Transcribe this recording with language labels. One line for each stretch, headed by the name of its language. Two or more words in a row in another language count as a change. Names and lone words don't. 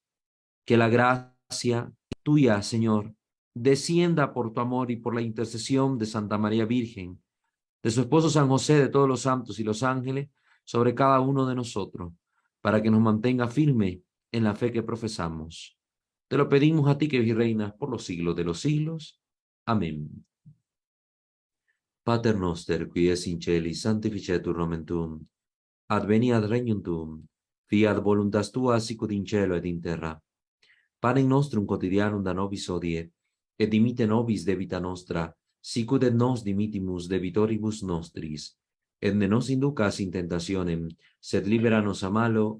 Spanish: Que la gracia tuya, Señor, descienda por tu amor y por la intercesión de Santa María Virgen, de su esposo San José, de todos los santos y los ángeles, sobre cada uno de nosotros, para que nos mantenga firme en la fe que profesamos. Te lo pedimos a ti que reinas por los siglos de los siglos. Amén.
Latin: Pater noster, qui es in celis, sanctificetur nomen tuum, adveniat regnum tuum, fiat voluntas tua sicut in cielo et in terra. Panem nostrum quotidianum da nobis hodie, et dimitte nobis debita nostra, sicut et nos dimittimus debitoribus nostris, et ne nos inducas in tentationem, sed libera nos a malo.